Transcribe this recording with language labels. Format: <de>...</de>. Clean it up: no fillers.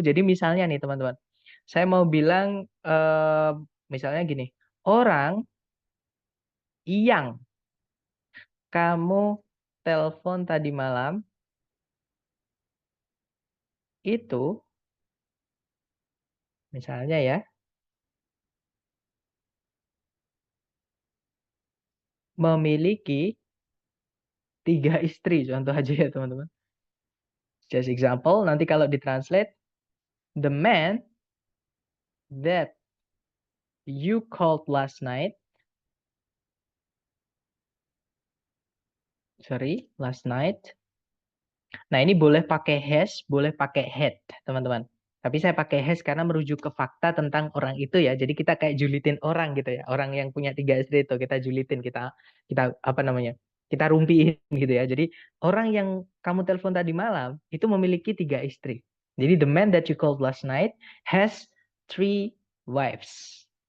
<id>Jadi misalnya nih teman-teman, saya mau bilang misalnya gini, orang yang kamu telepon tadi malam itu, misalnya ya, memiliki 3 istri, contoh aja ya teman-teman.</id> <en>Just example,</en> <id>nanti kalau ditranslate,</id> <en>the man that you called last night, last night.</en> <id>Nah, ini boleh pakai has, boleh pakai had, teman-teman. Tapi saya pakai has karena merujuk ke fakta tentang orang itu ya. Jadi kita kayak julitin orang gitu ya. Orang yang punya 3 istri itu kita julitin, kita apa namanya? Kita rumpiin gitu ya. Jadi orang yang kamu telepon tadi malam itu memiliki 3 istri.</id> <en>Jadi the man that you called last night has 3 wives.</en>